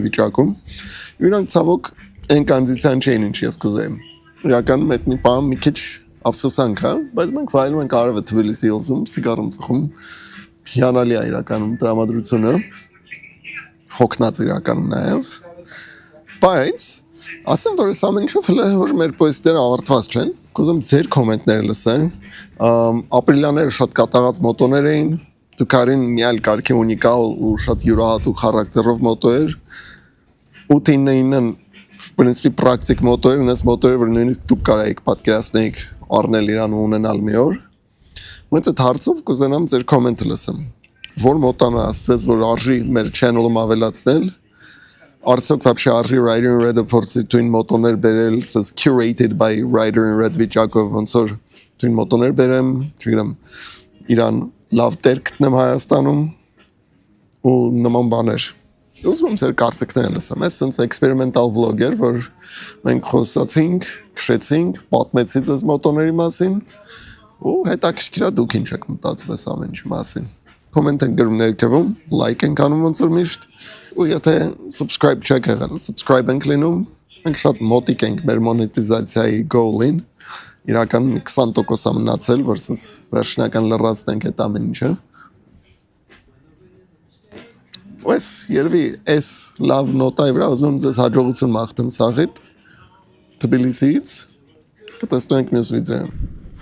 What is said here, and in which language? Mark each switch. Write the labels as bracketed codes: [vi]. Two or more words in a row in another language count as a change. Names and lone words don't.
[hy] վիճակում, իրանք ցավոք այն կոնդիցիան չէին ինչ ես կուզեի։ Իրականում այդ մի բան մի քիչ ափսոսանք է, բայց մենք վայելում ենք արևը Թբիլիսի Hills-ում, սիգարում ծխում, հիանալի է իրականում տրամադրությունը, հոգնած իրականում նաև, բայց ասեմ, որ այս ամեն ինչով հələ որ մեր պոյստերը ավարտված չեն, կուզեմ ձեր կոմենտները լսեմ, ապրիլյաները շատ կատաղած մոտոներ էին, Ducati-ն մի այլ կարգի ունիկալ ու շատ յուրահատուկ խարակտերով մոտո էր, 8-9-ն [ru] в принципе практик [hy] մոտոր են, այս մոտորը որ նույնիսկ դուք կարայիք պատկերացնեիք առնել իրան ու ունենալ մի օր։ Բայց այդ հարցով կուզենամ ձեր կոմենտը լսեմ։ Որ մոտանը ասես որ արժի մեր channel-ում ավելացնել, արդյոք вообще արժի Rider in Red-ը փորձի twin մոտոներ բերել, ասես [en] curated by Rider in Red [hy] վիճակով, ոնց որ twin մոտոներ բերեմ, չգիտեմ, իրան լավ տեր գտնեմ Հայաստանում ու նման բաներ։ Ուզում եմ ձեր կարծիքները լսեմ, այս [en] sense experimental vlog [hy] էր, որ մենք խոսացինք, քշեցինք, պատմեցինք այս մոտոների մասին ու հետաքրքիր է դուք ինչ եք մտածում այս ամեն ինչի մասին։ Կոմենտ են գրում ներքևում, like ենք անում ոնց որ միշտ ու եթե subscribe չեք եղել, subscribe ենք լինում, մենք շատ մոտիկ ենք մեր մոնետիզացիայի goal-ին, իրականում 20% է մնացել, որ վերջնական լրացնենք այդ ամեն ինչը։ Ես երևի այս լավ նոտայի վրա ուզում եմ ձեզ հաջողություն մաղթեմ սաղիդ Թբիլիսիից, կտեսնենք մյուս վիդեոյում։